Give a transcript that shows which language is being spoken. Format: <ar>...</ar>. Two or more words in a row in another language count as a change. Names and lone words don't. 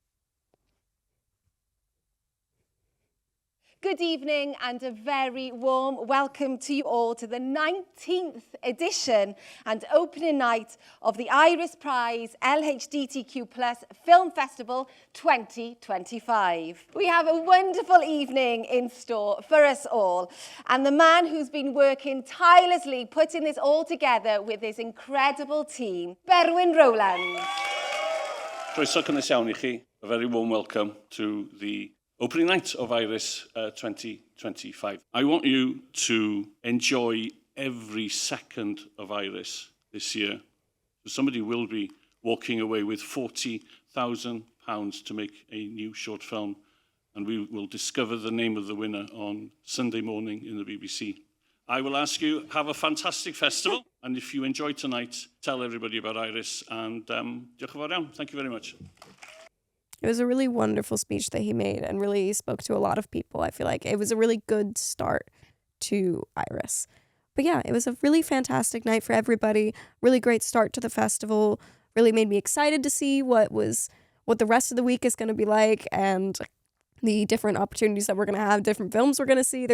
<en>Good evening and a very warm welcome to you all to the 19th edition and opening night of the Iris Prize LHDTQ+ Film Festival 2025. We have a wonderful evening in store for us all, and the man who's been working tirelessly putting this all together with his incredible team, Berwyn Rowlands.</en> <cy>Croeso cynnes iawn I chi.</cy> <en>A very warm welcome to the opening night of Iris 2025. I want you to enjoy every second of Iris this year. Somebody will be walking away with £40,000 to make a new short film, and we will discover the name of the winner on Sunday morning in the BBC. I will ask you, have a fantastic festival, and if you enjoy tonight, tell everybody about Iris, and</en> <cy>diolch yn fawr iawn.</cy> <en>Thank you very much. It was a really wonderful speech that he made and really spoke to a lot of people. I feel like it was a really good start to Iris. But yeah, it was a really fantastic night for everybody. Really great start to the festival. Really made me excited to see what the rest of the week is going to be like, and the different opportunities that we're going to have, different films we're going to see.</en>